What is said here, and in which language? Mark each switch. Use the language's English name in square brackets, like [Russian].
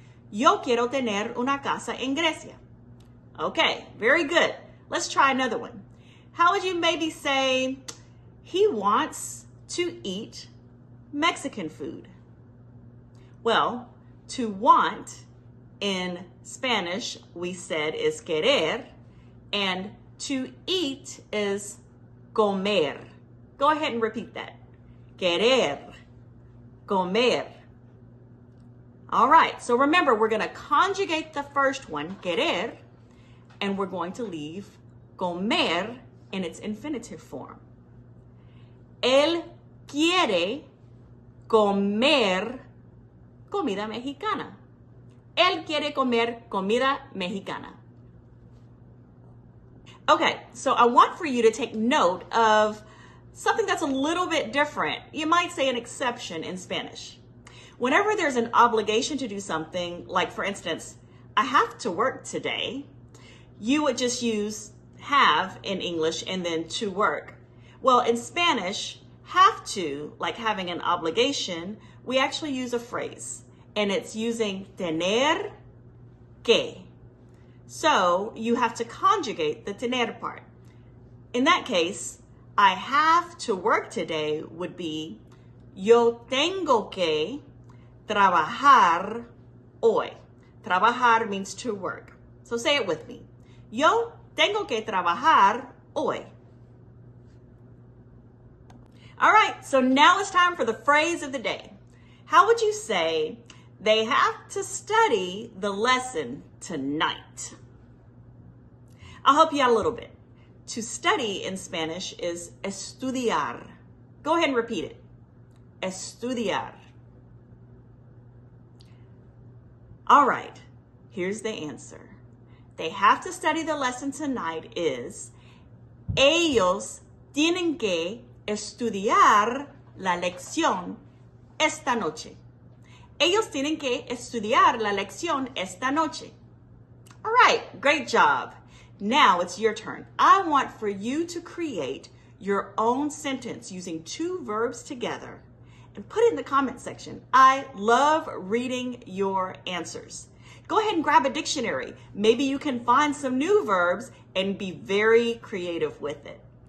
[Spanish] Yo quiero tener una casa en Grecia. [English] Okay, very good. Let's try another one. How would you maybe say, he wants to eat Mexican food? Well, to want in Spanish, we said is querer, and to eat is comer. Go ahead and repeat that. Querer, comer. All right, so remember, we're going to conjugate the first one, querer, and we're going to leave comer in its infinitive form. [Spanish] Él quiere comer comida mexicana. Él quiere comer comida mexicana. [English] Okay, so I want for you to take note of something that's a little bit different. You might say an exception in Spanish. Whenever there's an obligation to do something, like for instance, I have to work today, you would just use have in English and then to work. Well, in Spanish, have to, like having an obligation, we actually use a phrase, and it's using tener que. So you have to conjugate the tener part. In that case, I have to work today would be [Spanish] yo tengo que trabajar hoy. [English] Trabajar means to work. So say it with me. [Spanish] Yo tengo que trabajar hoy. [English] All right, so now it's time for the phrase of the day. How would you say, they have to study the lesson tonight? I'll help you out a little bit. To study in Spanish is estudiar. Go ahead and repeat it. Estudiar. All right, here's the answer. They have to study the lesson tonight is [Spanish] ellos tienen que estudiar la lección esta noche. Ellos tienen que estudiar la lección esta noche. [English] All right, great job. Now it's your turn. I want for you to create your own sentence using two verbs together and put it in the comment section. I love reading your answers. Go ahead and grab a dictionary. Maybe you can find some new verbs and be very creative with it.